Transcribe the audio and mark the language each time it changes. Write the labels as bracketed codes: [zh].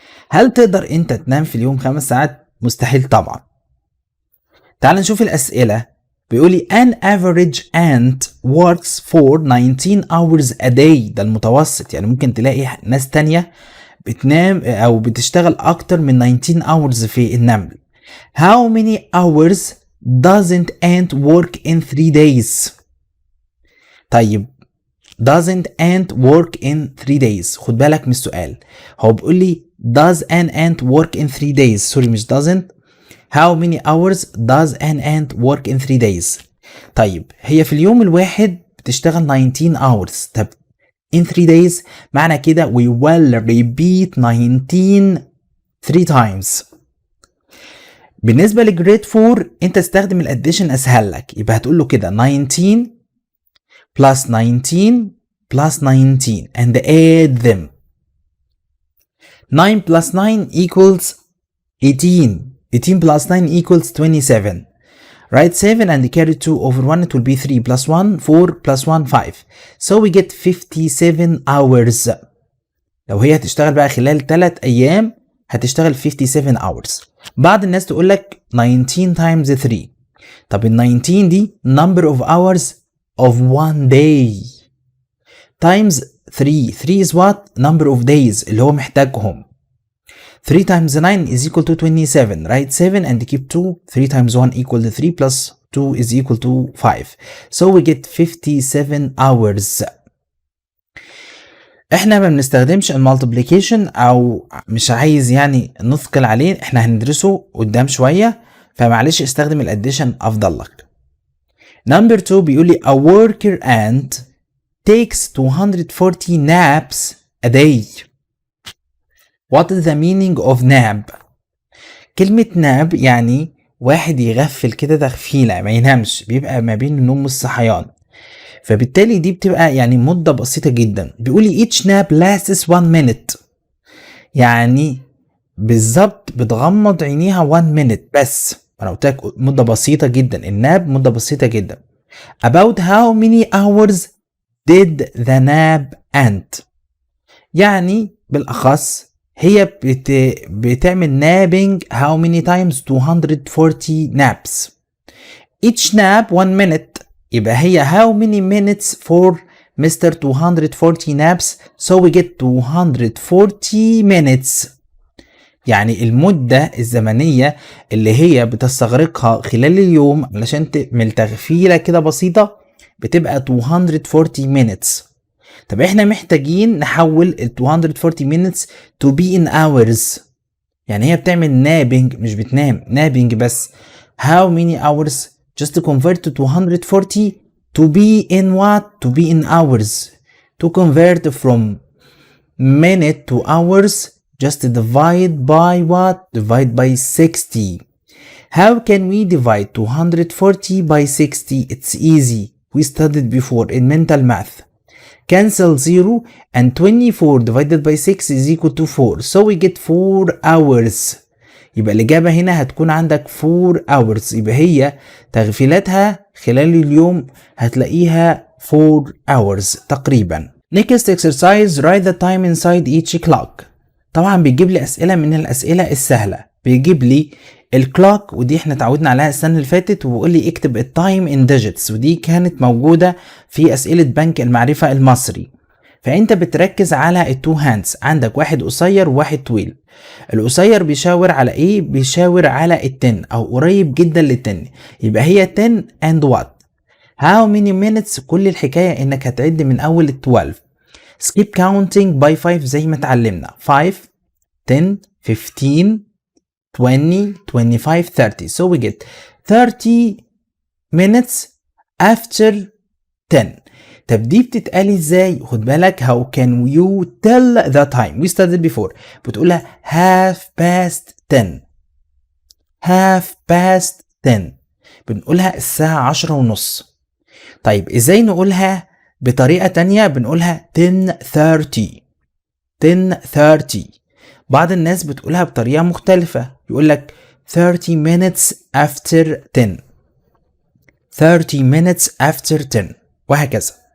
[ar] هل تقدر انت تنام في اليوم 5 ساعات؟ مستحيل طبعا. تعال نشوف الأسئلة. بيقولي [en] an average ant works for 19 hours a day. [ar] ده المتوسط، يعني ممكن تلاقي ناس تانية بتنام أو بتشتغل أكتر من 19 hours في النمل. [en] How many hours doesn't ant work in 3 days؟ [ar] طيب [en] doesn't ant work in 3 days، [ar] خد بالك من السؤال. هو بيقولي [en] does an ant work in 3 days، [ar] سوري مش [en] doesn't. How many hours does an ant work in 3 days؟ [ar] طيب هي في اليوم الواحد بتشتغل [en] 19 hours. [ar] طب [en] in 3 days [ar] معنى كده [en] we will repeat 19 3 times. [ar] بالنسبة لجريد 4 انت استخدم الاديشن اسهل لك، يبقى هتقول له كده [en] 19 plus 19 plus 19 and add them. 9 plus 9 equals 18. 18 plus 9 equals 27. Write 7 and carry 2 over 1. It will be 3 plus 1, 4 plus 1, 5. So we get 57 hours. [ar] لو هي هتشتغل بقى خلال 3 أيام هتشتغل 57 hours. بعض الناس تقول لك [en] 19 times 3. [ar] طب ال 19 دي [en] number of hours of one day times 3. 3 is what? Number of days [ar] اللي هو محتاجهم. [en] 3 times 9 is equal to 27. Write 7 and keep 2. 3 times 1 equal to 3 plus 2 is equal to 5. So we get 57 hours. [ar] احنا ما بنستخدمش المالتيبليكيشن او مش عايز يعني نثقل عليه، احنا هندرسه قدام شوية، فمعلش استخدم الاديشن افضل لك. [en] Number 2 [ar] بيقول لي [en] a worker ant takes 240 naps a day. What is the meaning of nap؟ [ar] كلمة nap يعني واحد يغفل كده تغفيلة، ما ينامش، بيبقى ما بين النوم والصحيان، فبالتالي دي بتبقى يعني مدة بسيطة جدا. بيقولي [en] each nap lasts 1 minute، [ar] يعني بالظبط بتغمض عينيها 1 minute بس. انا قلت لك مده بسيطه جدا، الناب مده بسيطه جدا. [en] About how many hours did the nap end؟ [ar] يعني بالاخص هي بتعمل [en] napping how many times؟ 240 naps. each nap 1 minute. [ar] يبقى هي [en] how many minutes for Mr. 240 naps؟ so we get 240 minutes. [ar] يعني المدة الزمنية اللي هي بتستغرقها خلال اليوم علشان تعمل تغفيلة كده بسيطة بتبقى 240 minutes. طب احنا محتاجين نحول ال 240 minutes [en] to be in hours. [ar] يعني هي بتعمل napping مش بتنام، napping بس. [en] how many hours just to convert to 240 to be in what؟ to be in hours. to convert from minute to hours just divide by what؟ divide by 60. How can we divide 240 by 60؟ It's easy. We studied before in mental math. Cancel 0 and 24 divided by 6 is equal to 4. So we get 4 hours. [ar] يبقى الإجابة هنا هتكون عندك 4 hours. يبقى هي تغفيلاتها خلال اليوم هتلاقيها 4 hours تقريبا. [en] Next exercise write the time inside each clock. [ar] طبعا بيجيب لي أسئلة من الأسئلة السهلة. بيجيب لي الكلوك ودي احنا اتعودنا عليها السنة اللي فاتت، وبيقول لي اكتب التايم ان ديجيتس ودي كانت موجودة في أسئلة بنك المعرفة المصري. فأنت بتركز على التو هاندز، عندك واحد قصير وواحد طويل. القصير بيشاور على ايه؟ بيشاور على التن او قريب جدا للتن، يبقى هي [en] 10 and what؟ how many minutes؟ [ar] كل الحكاية انك هتعد من اول ال 12. [en] skip counting by 5 [ar] زي ما اتعلمنا [en] 5 10 15 20 25 30. so we get 30 minutes after 10. [ar] طب دي بتتقال ازاي؟ خد بالك [en] how can you tell the time؟ we studied before. [ar] بتقولها [en] half past 10. half past 10 [ar] بنقولها الساعة 10 ونص. طيب ازاي نقولها بطريقة تانية؟ بنقولها 10:30. [en] 10:30. [ar] بعض الناس بتقولها بطريقة مختلفة، يقولك [en] 30 minutes after 10. 30 minutes after 10 [ar] وهكذا.